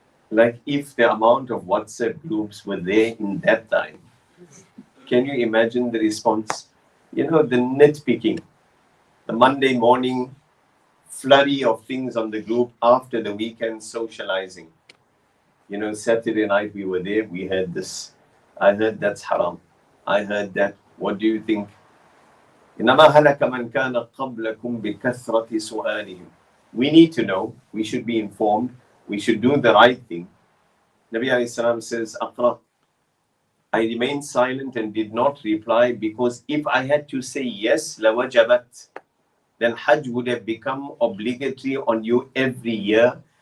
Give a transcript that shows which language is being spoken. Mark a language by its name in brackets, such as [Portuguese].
[English] Like if the amount of WhatsApp groups were there in that time, can you imagine the response? The nitpicking, the Monday morning flurry of things on the group after the weekend socializing. Saturday night we were there, we heard this. I heard that's haram. I heard that. What do you think? [Arabic] إنما هلك من كان قبلكم بكثرة سؤالهم. [English] We need to know. We should be informed. We should do the right thing. Nabi alayhi salam says, Aqra, I remained silent and did not reply because if I had to say yes, lawajabat, then Hajj would have become obligatory on you every year.